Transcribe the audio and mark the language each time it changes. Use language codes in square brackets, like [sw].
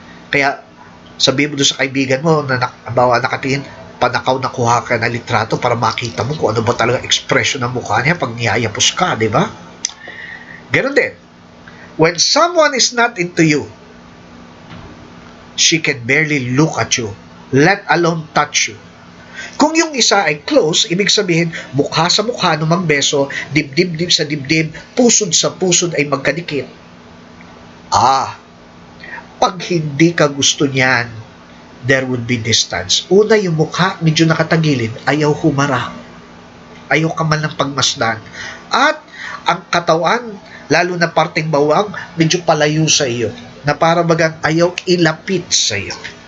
[tl] Kaya, sabihin mo doon sa kaibigan mo na nakatingin, panakaw na kuha ka na litrato para makita mo kung ano ba talaga expression ng mukha niya pag niyayapos ka, di ba? Ganun din. [en] When someone is not into you, she can barely look at you, let alone touch you. [tl] Kung yung isa ay close, ibig sabihin, mukha sa mukha no magbeso, dibdib sa dibdib, pusod sa pusod ay magkadikit. Pag hindi ka gusto niyan, [en] there would be distance. [tl] Una, yung mukha medyo nakatagilid, ayaw humarap. Ayaw ka man ng pagmasdan. At ang katawan, lalo na parteng bawang, medyo palayo sa iyo. Na para bagang ayaw ilapit sa iyo.